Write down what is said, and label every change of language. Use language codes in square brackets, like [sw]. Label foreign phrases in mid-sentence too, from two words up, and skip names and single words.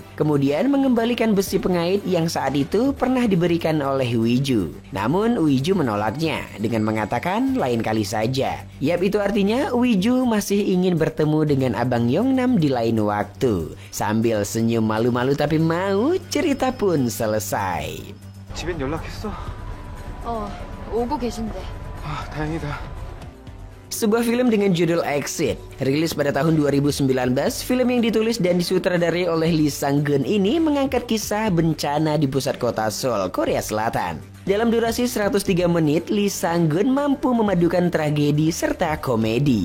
[id] Kemudian mengembalikan besi pengait yang saat itu pernah diberikan oleh Uiju. Namun Uiju menolaknya dengan mengatakan lain kali saja. Yap, itu artinya Uiju masih ingin bertemu dengan abang Yongnam di lain waktu. Sambil senyum malu-malu tapi mau, cerita pun selesai. [ko] 집엔 연락했어? 오고 계신데. 다행이다. [id] Sebuah film dengan judul Exit, rilis pada tahun 2019, film yang ditulis dan disutradarai oleh Lee Sang-geun ini mengangkat kisah bencana di pusat kota Seoul, Korea Selatan. Dalam durasi 103 menit, Lee Sang-geun mampu memadukan tragedi serta komedi.